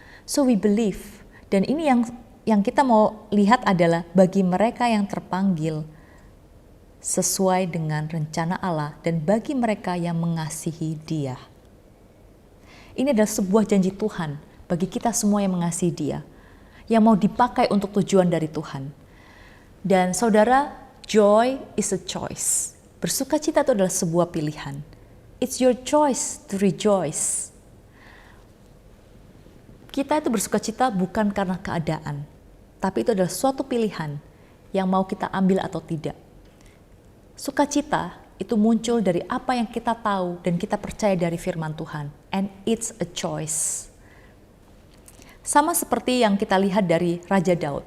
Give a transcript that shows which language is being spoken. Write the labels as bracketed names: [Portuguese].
[English] So we believe, [Indonesian] dan ini yang kita mau lihat adalah bagi mereka yang terpanggil sesuai dengan rencana Allah dan bagi mereka yang mengasihi Dia. Ini adalah sebuah janji Tuhan bagi kita semua yang mengasihi Dia, yang mau dipakai untuk tujuan dari Tuhan. Dan saudara, [English] joy is a choice. [Indonesian] Bersukacita itu adalah sebuah pilihan. [English] It's your choice to rejoice. [Indonesian] Kita itu bersukacita bukan karena keadaan, tapi itu adalah suatu pilihan yang mau kita ambil atau tidak. Sukacita itu muncul dari apa yang kita tahu dan kita percaya dari firman Tuhan. [English] And it's a choice. [Indonesian] Sama seperti yang kita lihat dari Raja Daud.